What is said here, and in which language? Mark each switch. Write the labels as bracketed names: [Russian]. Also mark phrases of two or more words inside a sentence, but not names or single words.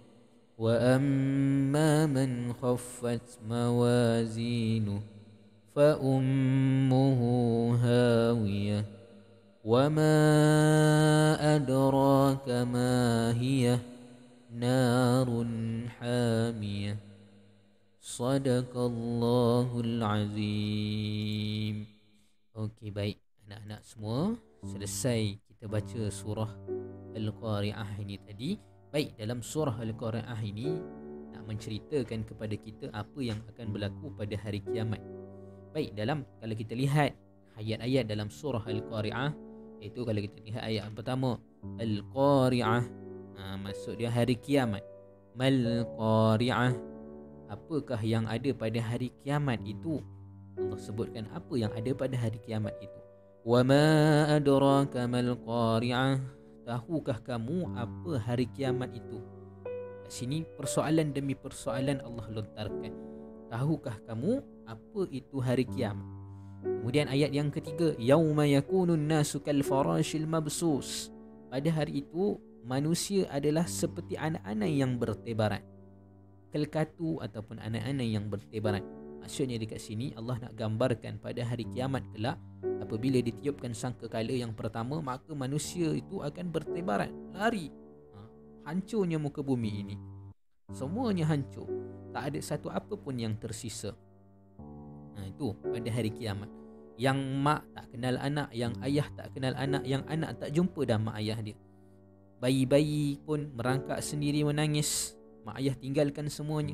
[Arabic] وأما من خفت موازينه فأمه هاوية وما أدراك ما هي نار حامية صدق الله العظيم. [Malay] Okey, baik anak-anak semua, selesai kita baca surah Al-Qari'ah ini tadi. Baik, dalam surah Al-Qari'ah ini nak menceritakan kepada kita apa yang akan berlaku pada hari kiamat. Baik, kalau kita lihat ayat-ayat dalam surah Al-Qari'ah, iaitu kalau kita lihat ayat yang pertama, Al-Qari'ah, maksud dia hari kiamat. [Arabic] ما القارعة, [Malay] apakah yang ada pada hari kiamat itu? Allah sebutkan apa yang ada pada hari kiamat itu. [Arabic] وما أدراك ما القارعة, [Malay] tahukah kamu apa hari kiamat itu? Kat sini persoalan demi persoalan Allah lontarkan. Tahukah kamu apa itu hari kiamat? Kemudian ayat yang ketiga, [Arabic] يوم يكون الناس كالفراش المبثوث, [Malay] pada hari itu manusia adalah seperti anak-anak yang bertebaran, kelkatu ataupun anak-anak yang bertebaran. Maksudnya dekat sini Allah nak gambarkan pada hari kiamat kelak, apabila ditiupkan sangkakala yang pertama, maka manusia itu akan bertebaran, lari. Hancurnya muka bumi ini, semuanya hancur, tak ada satu apa pun yang tersisa. Itu pada hari kiamat. Yang mak tak kenal anak, yang ayah tak kenal anak, yang anak tak jumpa dah mak ayah dia. Bayi-bayi pun merangkak sendiri menangis, mak ayah tinggalkan semuanya.